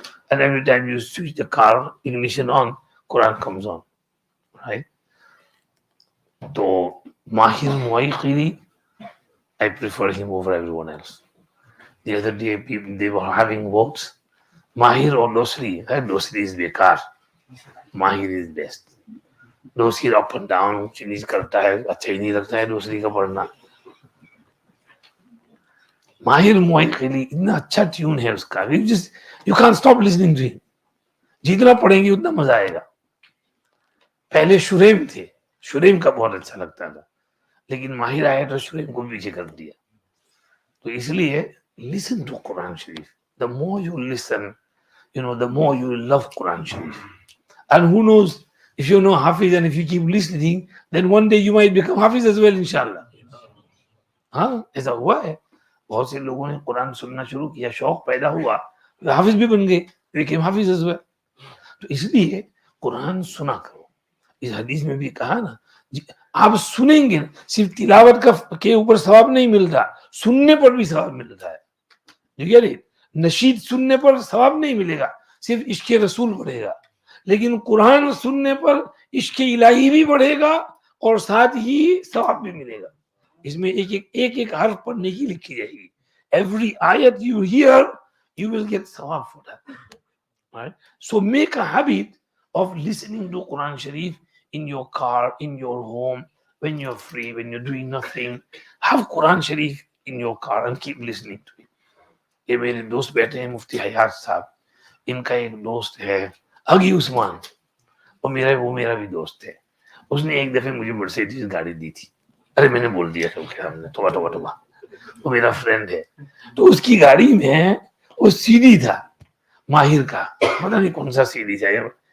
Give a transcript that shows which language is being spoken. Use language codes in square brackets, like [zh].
[en] And every time you switch the car ignition on, Quran comes on, right? So Mahir Muayqiri, I prefer him over everyone else. The other day, people they were having votes. Mahir or Dosri. Dosri is बेकार. Mahir is best. [hi] Dosri [en] up and down, [hi] चीज करता है, अच्छा ही नहीं लगता है दूसरी का पढ़ना. Mahir Muayqili इतना अच्छा ट्यून है उसका. [en] You can't stop listening to him. [hi] जितना पढ़ेंगे उतना मजा आएगा. पहले शुरेम थे, शुरेम का बहुत अच्छा लगता था, लेकिन माहिर आया तो शुरेम को पीछे कर दिया. तो इसलिए [en] listen to Quran Sharif. The more you listen, the more you love Quran Sharif. And who knows, if you know Hafiz and if you keep listening, then one day you might become Hafiz as well, inshallah. [hi] हाँ, ऐसा हुआ है. बहुत से लोगों ने कुरान सुनना शुरू किया, शौक पैदा हुआ, हाफिज भी बन गए, [en] became Hafiz as well. [hi] तो इसलिए कुरान सुना करो. इस हदीस में भी कहा ना, आप सुनेंगे, सिर्फ तिलावत के ऊपर सवाब नहीं मिलता, सुनने पर भी सवाब मिलता है. नशीद सुनने पर सवाब नहीं मिलेगा, सिर्फ इश्क रसूल बढ़ेगा, लेकिन कुरान सुनने पर इश्क इलाही भी बढ़ेगा और साथ ही सवाब भी मिलेगा. इसमें एक हर्फ पढ़ने की लिखी जाएगी. [en] Every ayat you hear, you will get sawab for that. Right? So make a habit of listening to Quran Sharif in your car, in your home, when you're free, when you're doing nothing. Have Quran Sharif in your car and keep listening to it. [hi] ये मेरे दोस्त बैठे हैं मुफ्ती हयात साहब, इनका एक दोस्त है अगी उस्मान, वो मेरा भी दोस्त है. उसने एक दफे मुझे मर्सिडीज गाड़ी दी थी. अरे मैंने बोल दिया सबके सामने, तोबा. वो मेरा फ्रेंड है. तो उसकी गाड़ी में वो सीडी था माहिर का, पता नहीं कौन सा सीडी था यार.